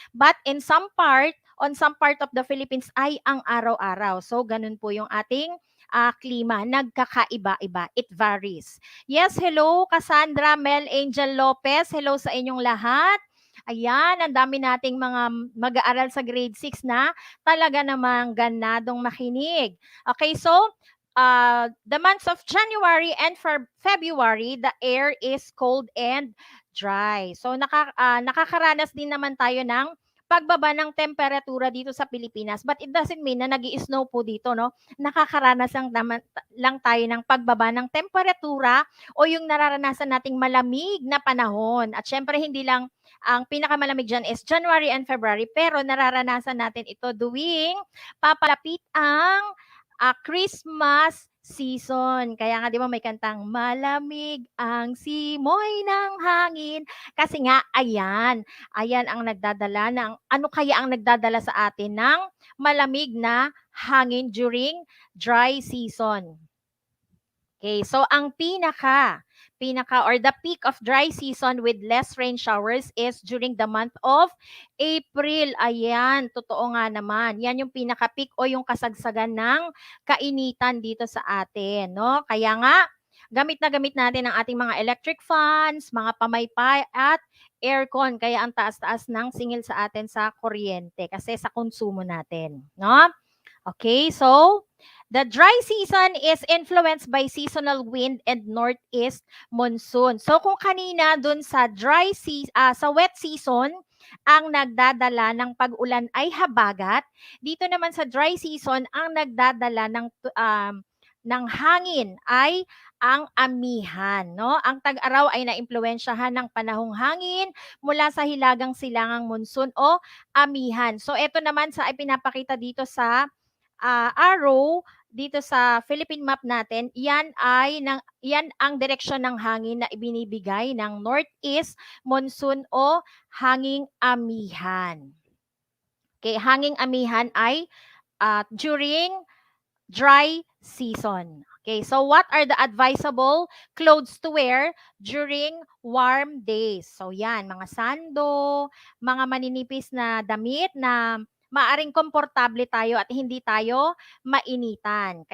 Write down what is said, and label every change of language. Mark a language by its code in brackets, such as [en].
[en] But on some part of the Philippines [tl] ay ang araw-araw. So, ganun po yung ating klima. Nagkakaiba-iba. [en] It varies. Yes, hello Cassandra, Mel Angel Lopez. [tl] Hello sa inyong lahat. Ayan, ang dami nating mga mag-aaral sa grade 6 na talaga namang ganadong makinig. [en] Okay, so the months of January and February, the air is cold and dry. [tl] So nakakaranas din naman tayo ng pagbaba ng temperatura dito sa Pilipinas. [en] But it doesn't mean [tl] na nag-i-snow po dito, no? Nakakaranas lang tayo ng pagbaba ng temperatura o yung nararanasan nating malamig na panahon. At syempre, hindi lang ang pinakamalamig dyan is January and February, pero nararanasan natin ito tuwing papalapit ang Christmas season. Kaya nga 'di ba may kantang malamig ang simoy ng hangin kasi nga ayan ang nagdadala ng ano kaya ang nagdadala sa atin ng malamig na hangin [en] during dry season. Okay, so [tl] ang pinaka [en] or the peak of dry season with less rain showers is during the month of April. [tl] Ayan, totoo nga naman. Yan yung pinaka-peak o yung kasagsagan ng kainitan dito sa atin, no? Kaya nga, gamit na gamit natin ang ating mga electric fans, mga pamaypay at aircon. Kaya ang taas-taas ng singil sa atin sa kuryente kasi sa konsumo natin, no? [en] Okay, so the dry season is influenced by seasonal wind and northeast monsoon. [tl] So kung kanina dun sa sa wet season, ang nagdadala ng pag-ulan ay habagat, dito naman sa dry season ang nagdadala ng hangin ay ang amihan, no? Ang tag-araw ay naimpluwensyahan ng panahong hangin mula sa hilagang silangang monsoon o amihan. So ito naman sa ipinapakita dito sa arrow dito sa Philippine map natin, yan ang direksyon ng hangin na ibinibigay ng northeast monsoon o hanging amihan. Okay, hanging amihan ay [en] during dry season. Okay, so what are the advisable clothes to wear during warm days? [tl] So yan, mga sando, mga maninipis na damit na maaring komportable tayo at hindi tayo mainitan.